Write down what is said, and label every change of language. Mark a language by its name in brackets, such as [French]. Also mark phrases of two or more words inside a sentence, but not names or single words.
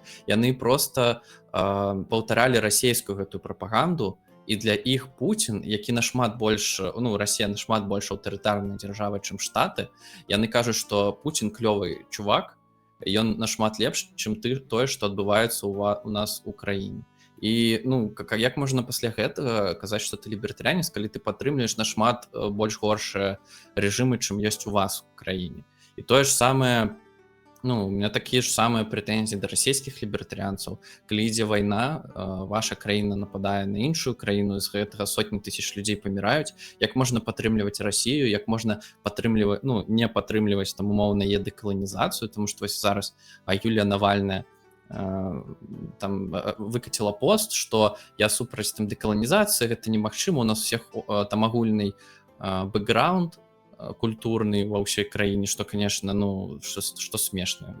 [Belarusian] Яны просто паўтаралі расійскую гэтую прапаганду, і для іх Пуцін, які нашмат больш, ну, Расія нашмат больш аўтарытарная дзяржава, чым Штаты, яны кажуць, што Пуцін клёвы чувак, ён нашмат лепш, чым тое, што адбываецца у нас у краіне. І, ну, як можна пасля гэтага казаць, што ты лібертарыянец, калі ты падтрымліваеш нашмат больш горшыя рэжымы, чым ёсць у вас у краіне. І тое ж самае [Russian] Ну, у меня такие же самые претензии до [Belarusian] расійскіх лібертарыянцаў. Калі ідзе вайна, ваша краіна нападае на іншую краіну, з гэтага сотні тысяч людзей паміраюць. Як можна падтрымліваць Расію, як можна падтрымліваць, ну, не падтрымліваць там умоўна дэкаланізацыю, тому што вось зараз Юлія Навальная там выкаціла пост, што я супраць там дэкаланізацыі, гэта немагчыма, у нас всех там агульны бэкграунд культурны ва ўсёй краіне, што, конечно, ну, што смешна.